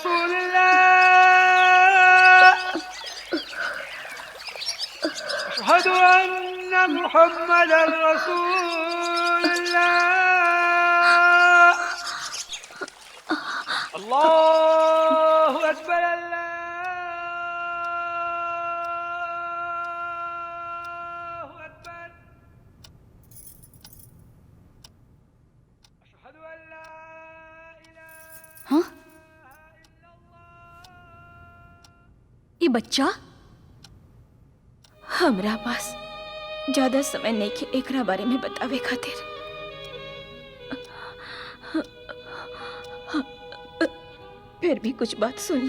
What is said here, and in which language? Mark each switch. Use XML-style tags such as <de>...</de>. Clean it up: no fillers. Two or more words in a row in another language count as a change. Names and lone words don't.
<ar>رسول الله أشهد أن محمدا رسول الله الله أكبر الله أكبر أشهد أن لا إله</ar> <bho>हाँ? ये बच्चा हमरा पास ज्यादा समय नहीं के एकरा बारे में बतावे खातिर। फिर भी कुछ बात सुन ला।</bho>